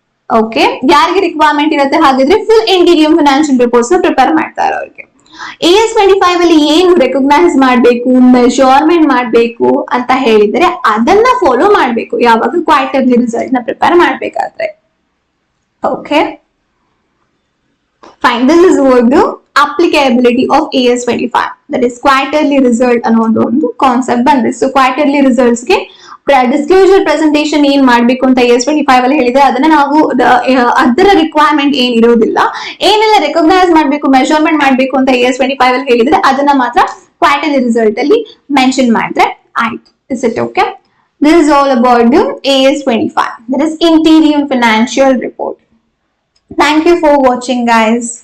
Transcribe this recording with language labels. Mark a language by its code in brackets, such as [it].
[kn] Okay, ಯಾರಿಗೆ requirement ಇರುತ್ತೆ ಹಾಗಿದ್ರೆ ಫುಲ್ ಇಂಟೀರಿಯಂ ಫಿನಾನ್ಷಿಯಲ್ ರಿಪೋರ್ಟ್ಸ್ ನ ಪ್ರಿಪೇರ್ ಮಾಡ್ತಾರೆ ಅವ್ರಿಗೆ. AS25 ಅಲ್ಲಿ ಏನು ರೆಕಗ್ನೈಸ್ ಮಾಡಬೇಕು, ಮೆಜರ್ಮೆಂಟ್ ಮಾಡಬೇಕು ಅಂತ ಹೇಳಿದ್ರೆ ಅದನ್ನ ಫಾಲೋ ಮಾಡಬೇಕು ಯಾವಾಗ ಕ್ವಾರ್ಟರ್ಲಿ ರಿಸಲ್ಟ್ ನ ಪ್ರಿಪೇರ್ ಮಾಡಬೇಕಾದ್ರೆ. Okay, fine. [en] this is what applicability of AS25, that is quarterly result [kn] ಅನ್ನೋದು ಒಂದು ಕಾನ್ಸೆಪ್ಟ್ ಬಂದಿದೆ. ಸೊ ಕ್ವಾರ್ಟರ್ಲಿ ರಿಸಲ್ಟ್ಸ್ ಗೆ ಡಿಸ್ಕ್ಲೋಸರ್ ಪ್ರೆಸೆಂಟೇಷನ್ ಏನ್ ಮಾಡ್ಬೇಕು ಅಂತ AS25 ಅಲ್ಲಿ ಹೇಳಿದ್ರೆ ಅದನ್ನ ನಾವು ಅದರ ರಿಕ್ವೈರ್ಮೆಂಟ್ ಏನ್ ಇರೋದಿಲ್ಲ. ಏನೆಲ್ಲ ರೆಕಗ್ನೈಸ್ ಮಾಡ್ಬೇಕು, ಮೆಜರ್ಮೆಂಟ್ ಮಾಡ್ಬೇಕು ಅಂತ AS25 ಅಲ್ಲಿ ಹೇಳಿದ್ರೆ ಅದನ್ನ ಮಾತ್ರ ಕ್ವಾರ್ಟರ್ಲಿ ರಿಸಲ್ಟ್ ಅಲ್ಲಿ ಮೆನ್ಷನ್ ಮಾಡಿದ್ರೆ ಆಯ್ತು. [en] Is it okay? This is all about the AS25, that is interim financial report. Thank you for watching, guys.